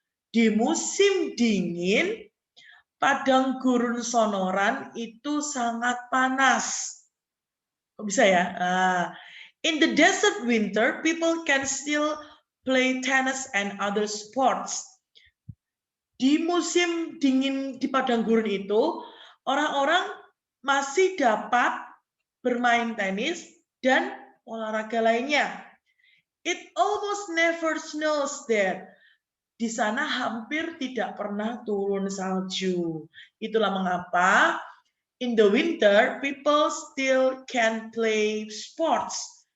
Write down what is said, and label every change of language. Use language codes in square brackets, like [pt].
[id] Di musim dingin, padang gurun Sonoran itu sangat panas. Kok bisa ya? [en] In the desert winter, people can still play tennis and other sports. [id] Di musim dingin di padang gurun itu, orang-orang masih dapat bermain tenis dan olahraga lainnya. [en] It almost never snows there. [id] Di sana hampir tidak pernah turun salju. Itulah mengapa [en] in the winter people still can play sports.